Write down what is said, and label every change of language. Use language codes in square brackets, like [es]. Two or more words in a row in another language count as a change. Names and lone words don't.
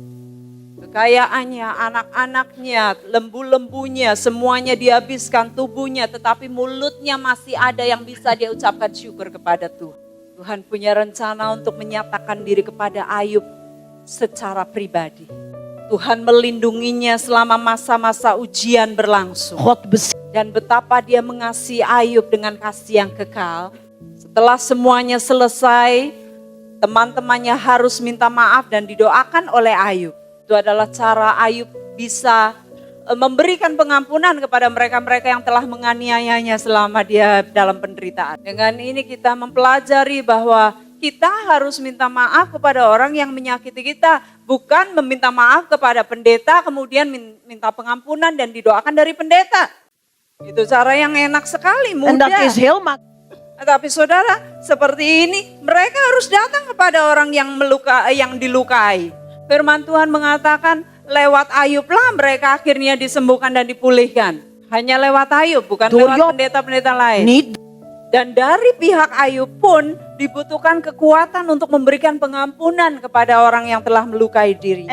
[id] Kekayaannya, anak-anaknya, lembu-lembunya, semuanya dihabiskan, tubuhnya. Tetapi mulutnya masih ada yang bisa dia ucapkan syukur kepada Tuhan. Tuhan punya rencana untuk menyatakan diri kepada Ayub secara pribadi. Tuhan melindunginya selama masa-masa ujian berlangsung. [nl] God beschermt. [id] Dan betapa dia mengasihi Ayub dengan kasih yang kekal. Setelah semuanya selesai, teman-temannya harus minta maaf dan didoakan oleh Ayub. Itu adalah cara Ayub bisa memberikan pengampunan kepada mereka-mereka yang telah menganiayanya selama dia dalam penderitaan. Dengan ini kita mempelajari bahwa kita harus minta maaf kepada orang yang menyakiti kita. Bukan meminta maaf kepada pendeta kemudian minta pengampunan dan didoakan dari pendeta. Itu cara yang enak sekali, [nl] En dat [id] mudah. [nl] is heel makkelijk. [id] Tapi saudara, seperti ini mereka harus datang kepada orang yang dilukai. Firman Tuhan mengatakan lewat Ayublah mereka akhirnya disembuhkan dan dipulihkan. Hanya lewat Ayub, bukan lewat pendeta-pendeta lain. Niet Dan dari pihak Ayub pun dibutuhkan kekuatan untuk memberikan pengampunan kepada orang yang telah melukai dirinya.